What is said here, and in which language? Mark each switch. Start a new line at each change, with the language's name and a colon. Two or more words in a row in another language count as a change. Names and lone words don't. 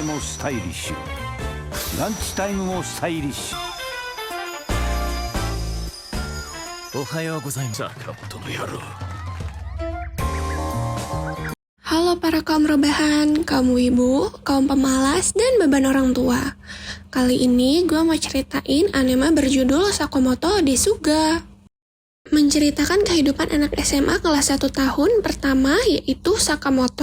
Japanese: もスタイリッシュ、ランチタイムもスタイリッシュ。おはようございます。坂本の野郎。
Indonesian: Halo para kaum rebahan, kaum wibu, kaum pemalas, dan beban orang tua. Kali ini gue mau ceritain anime berjudul Sakamoto Desuga. Menceritakan kehidupan anak SMA kelas 1 tahun pertama, yaitu Sakamoto.